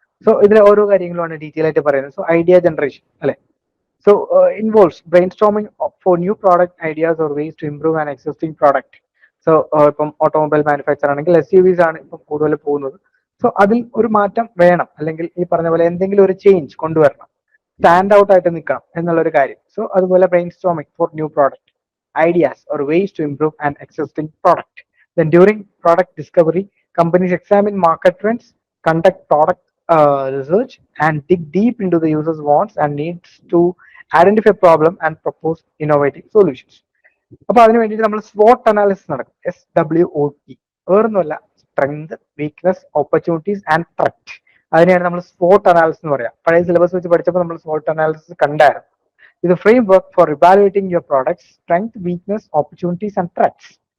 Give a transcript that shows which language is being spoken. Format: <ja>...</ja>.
<ml>So ഇതിലെ ഓരോ കാര്യങ്ങളുമാണ് ഡീറ്റെയിൽ ആയിട്ട് പറയുന്നത്. സോ ഐഡിയ ജനറേഷൻ അല്ലെ,</ml> <en>So involves brain storming for new product ideas or ways to improve an existing product.</en> <ml>So ഇപ്പം ഓട്ടോമൊബൈൽ മാനുഫാക്ചർ ആണെങ്കിൽ SUVs ആണ് ഇപ്പം കൂടുതൽ പോകുന്നത്. സോ അതിൽ ഒരു മാറ്റം വേണം, അല്ലെങ്കിൽ ഈ പറഞ്ഞ പോലെ എന്തെങ്കിലും ഒരു ചേഞ്ച് കൊണ്ടുവരണം, സ്റ്റാൻഡ് ഔട്ട് ആയിട്ട് നിൽക്കണം എന്നുള്ളൊരു കാര്യം.</ml> <en>So അതുപോലെ brain storming for new product ideas or ways to improve an existing product. Then during product discovery, companies examine market trends, conduct product research, and dig deep into the user's wants and needs to identify problem and propose innovative solutions.</en> <ml>അപ്പൊ അതിന് വേണ്ടിയിട്ട് നമ്മൾ SWOT analysis നടക്കും. SWOT വേറൊന്നുമല്ല,</ml> <en>Strength, weakness, opportunities and threat.</en> <ml>അതിനെയാണ് നമ്മൾ SWOT analysis എന്ന് പറയാം. പഴയ സിലബസ് വെച്ച് പഠിച്ചപ്പോൾ നമ്മൾ SWOT അനാലിസിസ് കണ്ടായിരുന്നു.</ml> <en>ഇത് framework for evaluating your product strength, weakness, opportunities and threats.</en>